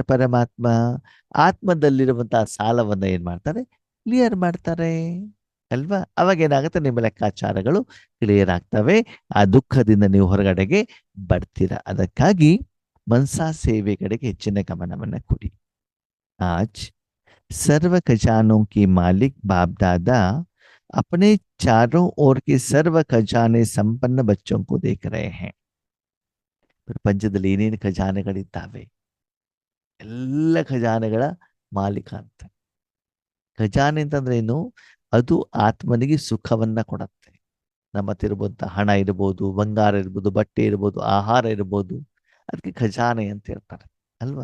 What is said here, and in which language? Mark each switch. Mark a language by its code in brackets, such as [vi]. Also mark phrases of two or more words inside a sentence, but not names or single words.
[kn] ಪರಮಾತ್ಮ ಆತ್ಮದಲ್ಲಿರುವಂತಹ ಸಾಲವನ್ನ ಏನ್ ಮಾಡ್ತಾರೆ? ಕ್ಲಿಯರ್ ಮಾಡ್ತಾರೆ ಅಲ್ವಾ? ಅವಾಗ ಏನಾಗುತ್ತೆ? ನಿಮ್ಮ ಲೆಕ್ಕಾಚಾರಗಳು ಕ್ಲಿಯರ್ ಆಗ್ತವೆ. ಆ ದುಃಖದಿಂದ ನೀವು ಹೊರಗಡೆಗೆ ಬರ್ತೀರ. ಅದಕ್ಕಾಗಿ ಮನಸಾ ಸೇವೆ ಕಡೆಗೆ ಹೆಚ್ಚಿನ ಗಮನವನ್ನ ಕೊಡಿ. [hi] ಆಜ್ सर्व खजानों के मालिक बाप दादा अपने चारों ओर के सर्व खजाने संपन्न बच्चों को देख रहे हैं. [kn] ಪ್ರಪಂಚದಲ್ಲಿ ಏನೇನು ಖಜಾನೆಗಳಿದ್ದಾವೆ, ಎಲ್ಲ ಖಜಾನೆಗಳ ಮಾಲೀಕ ಅಂತ. ಖಜಾನೆ ಅಂತಂದ್ರೆ ಏನು? ಅದು ಆತ್ಮನಿಗೆ ಸುಖವನ್ನ ಕೊಡುತ್ತೆ. ನಮ್ಮ ಹತ್ರ ಇರ್ಬೋದು ಹಣ ಇರ್ಬೋದು, ಬಂಗಾರ ಇರ್ಬೋದು, ಬಟ್ಟೆ ಇರ್ಬೋದು, ಆಹಾರ ಇರ್ಬೋದು, ಅದಕ್ಕೆ ಖಜಾನೆ ಅಂತ ಹೇಳ್ತಾರೆ ಅಲ್ವಾ?